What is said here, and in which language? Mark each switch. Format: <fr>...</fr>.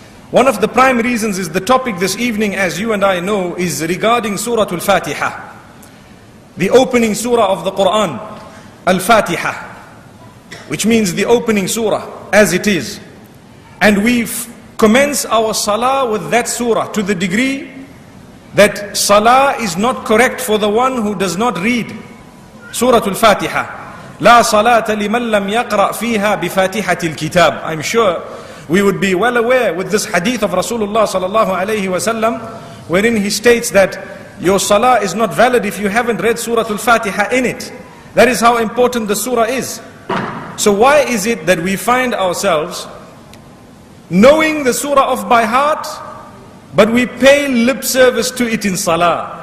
<en>One of the prime reasons is the topic this evening, as you and I know, is regarding Surah Al-Fatiha, the opening surah of the Quran, Al-Fatiha, which means the opening surah as it is. And we commence our Salah with that surah to the degree that Salah is not correct for the one who does not read Surah Al-Fatiha.</en> <ar>لا صلاة لمن لم يقرأ فيها بفاتحة الكتاب.</ar> <en>I'm sure we would be well aware with this hadith of Rasulullah sallallahu alayhi wasallam, wherein he states that your Salah is not valid if you haven't read Surah Al-Fatiha in it. That is how important the surah is. So why is it that we find ourselves knowing the surah off by heart, but we pay lip service to it in Salah?</en>